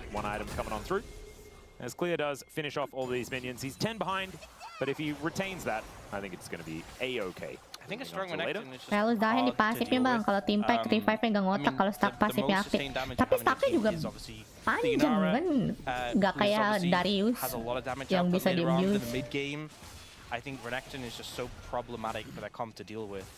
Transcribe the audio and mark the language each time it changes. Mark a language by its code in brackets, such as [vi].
[en] One item coming on through. As Clear does finish off all these minions, he's 10 behind, but if he retains that, I think it's going to be a-okay. I think a strong Renekton is just [id] kalau Zahen di pasifnya bang, kalau tim Pike revive-nya nggak ngotak kalau stack pasifnya aktif. Tapi stacknya juga panjang kan, nggak kayak Darius yang bisa di-abuse. [en] I think Renekton is just so problematic for their comp to deal with.